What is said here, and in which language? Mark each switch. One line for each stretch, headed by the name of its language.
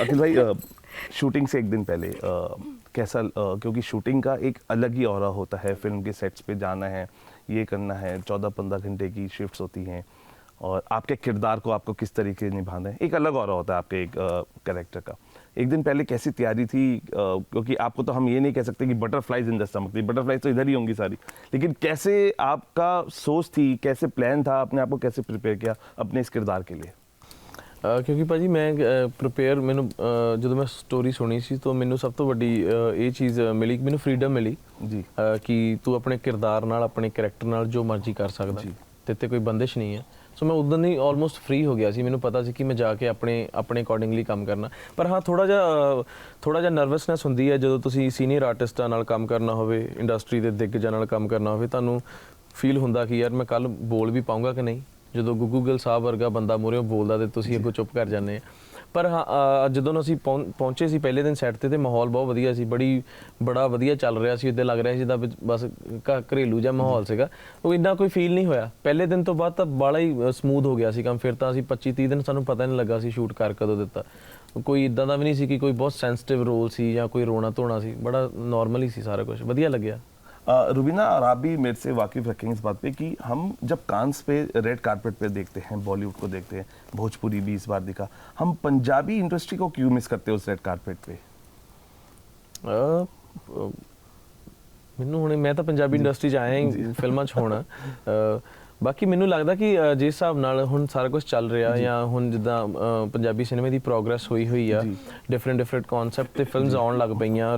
Hindi: अखिल भाई, शूटिंग से एक दिन पहले कैसा, क्योंकि शूटिंग का एक अलग ही ऑरा होता है, फिल्म के सेट्स पे जाना है, ये करना है, 14-15 घंटे की शिफ्ट्स होती हैं और आपके किरदार को आपको किस तरीके से निभाना है, एक अलग ऑरा होता है आपके एक कैरेक्टर का. एक दिन पहले कैसी तैयारी थी, क्योंकि आपको तो हम ये नहीं कह सकते कि
English: butterflies in the stomach
Hindi: थी, बटरफ्लाइज तो इधर ही होंगी सारी, लेकिन कैसे आपका सोच थी, कैसे प्लान था, अपने आप को कैसे प्रिपेयर किया अपने इस किरदार के लिए?
Punjabi: ਕਿਉਂਕਿ ਭਾਜੀ ਮੈਂ ਪ੍ਰਿਪੇਅਰ, ਮੈਨੂੰ ਜਦੋਂ ਮੈਂ ਸਟੋਰੀ ਸੁਣੀ ਸੀ ਤਾਂ ਮੈਨੂੰ ਸਭ ਤੋਂ ਵੱਡੀ ਇਹ ਚੀਜ਼ ਮਿਲੀ, ਮੈਨੂੰ ਫਰੀडम ਮਿਲੀ ਜੀ, ਕਿ ਤੂੰ ਆਪਣੇ ਕਿਰਦਾਰ ਨਾਲ, ਆਪਣੇ ਕੈਰੈਕਟਰ ਨਾਲ ਜੋ ਮਰਜ਼ੀ ਕਰ ਸਕਦਾ, ਤੇ ਕੋਈ ਬੰਦਿਸ਼ ਨਹੀਂ ਹੈ. ਸੋ ਮੈਂ ਉਦੋਂ ਹੀ ਆਲਮੋਸਟ ਫ੍ਰੀ ਹੋ ਗਿਆ ਸੀ, ਮੈਨੂੰ ਪਤਾ ਸੀ ਕਿ ਮੈਂ ਜਾ ਕੇ ਆਪਣੇ ਅਕੋਰਡਿੰਗਲੀ ਕੰਮ ਕਰਨਾ। ਪਰ ਹਾਂ ਥੋੜਾ ਜਿਹਾ ਨਰਵਸਨੈਸ ਹੁੰਦੀ ਹੈ ਜਦੋਂ ਤੁਸੀਂ ਸੀਨੀਅਰ ਆਰਟਿਸਟਾਂ ਨਾਲ ਕੰਮ ਕਰਨਾ ਹੋਵੇ, ਇੰਡਸਟਰੀ ਦੇ ਦਿੱਗਜਾਂ ਨਾਲ ਕੰਮ ਕਰਨਾ ਹੋਵੇ, ਤੁਹਾਨੂੰ ਫੀਲ ਹੁੰਦਾ ਕਿ ਯਾਰ ਮੈਂ ਕੱਲ ਬੋਲ ਵੀ ਪਾਉਂਗਾ ਕਿ ਨਹੀਂ। ਜਦੋਂ ਗੁੱਗੂ ਗਿੱਲ ਸਾਹਿਬ ਵਰਗਾ ਬੰਦਾ ਮੂਹਰੇ ਬੋਲਦਾ ਤੇ ਤੁਸੀਂ ਅੱਗੋਂ ਚੁੱਪ ਕਰ ਜਾਂਦੇ ਆ। ਪਰ ਹਾਂ ਜਦੋਂ ਅਸੀਂ ਪਹੁੰਚੇ ਸੀ ਪਹਿਲੇ ਦਿਨ ਸੈੱਟ ਤੇ ਮਾਹੌਲ ਬਹੁਤ ਵਧੀਆ ਸੀ, ਬੜਾ ਵਧੀਆ ਚੱਲ ਰਿਹਾ ਸੀ, ਇੱਦਾਂ ਲੱਗ ਰਿਹਾ ਸੀ ਜਿੱਦਾਂ ਬਸ ਘਰੇਲੂ ਜਿਹਾ ਮਾਹੌਲ ਸੀਗਾ। ਉਹ ਇੰਨਾ ਕੋਈ ਫੀਲ ਨਹੀਂ ਹੋਇਆ। ਪਹਿਲੇ ਦਿਨ ਤੋਂ ਬਾਅਦ ਤਾਂ ਬੜਾ ਹੀ ਸਮੂਥ ਹੋ ਗਿਆ ਸੀ ਕੰਮ। ਫਿਰ ਤਾਂ ਅਸੀਂ 25-30 ਦਿਨ ਸਾਨੂੰ ਪਤਾ ਨਹੀਂ ਲੱਗਾ ਸੀ ਸ਼ੂਟ ਕਰ ਕਦੋਂ ਦਿੱਤਾ। ਕੋਈ ਇਦਾਂ ਦਾ ਵੀ ਨਹੀਂ ਸੀ ਕਿ ਕੋਈ ਬਹੁਤ ਸੈਂਸਿਟਿਵ ਰੋਲ ਸੀ ਜਾਂ ਕੋਈ ਰੋਣਾ ਧੋਣਾ ਸੀ, ਬੜਾ ਨॉर्मल ही सी सारा कुछ, ਵਧੀਆ ਲੱਗਿਆ।
Hindi: रुबीना, और आप भी मेरे से वाकिफ रखेंगे इस बात पे कि हम जब कांस पे रेड कारपेट पे देखते हैं, बॉलीवुड को देखते हैं, भोजपुरी भी इस बार दिखा, हम पंजाबी इंडस्ट्री को क्यों मिस करते हैं उस रेड कारपेट पे?
Punjabi: ਮੈਨੂੰ ਹੁਣ ਮੈਂ ਤਾਂ ਪੰਜਾਬੀ ਇੰਡਸਟਰੀ 'ਚ ਆਇਆ ਹੀ ਫਿਲਮਾਂ 'ਚ ਹੁਣ। ਬਾਕੀ ਮੈਨੂੰ ਲੱਗਦਾ ਕਿ ਜਿਸ ਹਿਸਾਬ ਨਾਲ ਹੁਣ ਸਾਰਾ ਕੁਝ ਚੱਲ ਰਿਹਾ ਜਾਂ ਹੁਣ ਜਿੱਦਾਂ ਪੰਜਾਬੀ ਸਿਨੇਮੇ ਦੀ ਪ੍ਰੋਗਰੈਸ ਹੋਈ ਆ, ਡਿਫਰੈਂਟ ਕਨਸੈਪਟ ਤੇ ਫਿਲਮਸ ਆਉਣ ਲੱਗ ਪਈਆਂ।